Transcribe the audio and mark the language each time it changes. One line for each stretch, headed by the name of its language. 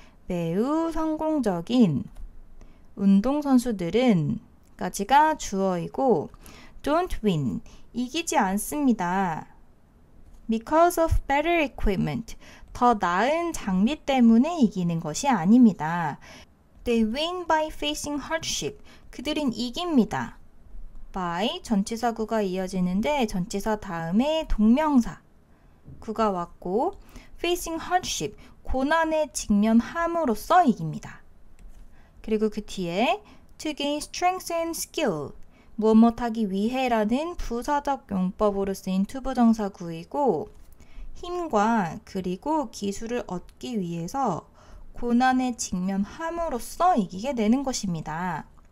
Korean: 매우 성공적인 운동선수들은 까지가 주어이고,
English: don't win,
Korean: 이기지 않습니다.
English: because of better equipment,
Korean: 더 나은 장비 때문에 이기는 것이 아닙니다.
English: They win by facing hardship,
Korean: 그들은 이깁니다. by, 전치사구가 이어지는데 전치사 다음에 동명사 구가 왔고,
English: facing hardship,
Korean: 고난에 직면함으로써 이깁니다. 그리고 그 뒤에
English: to gain strength and skill,
Korean: 무엇 하기 위해라는 부사적 용법으로 쓰인 투부정사구이고, 힘과 그리고 기술을 얻기 위해서 고난에 직면함으로써 이기게 되는 것입니다.